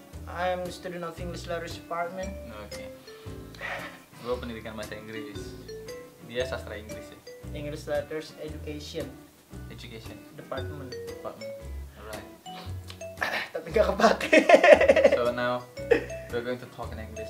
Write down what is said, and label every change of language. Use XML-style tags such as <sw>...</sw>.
<en>I am student of English Letters Department. Oke.</en> <id>Gue pendidikan bahasa Inggris. Dia sastra Inggris ya.</id> <en>English Letters Education Education Department. Department. Alright.</en> <id>Tapi gak kepake.</id> <en>So now we're going to talk in English.</en>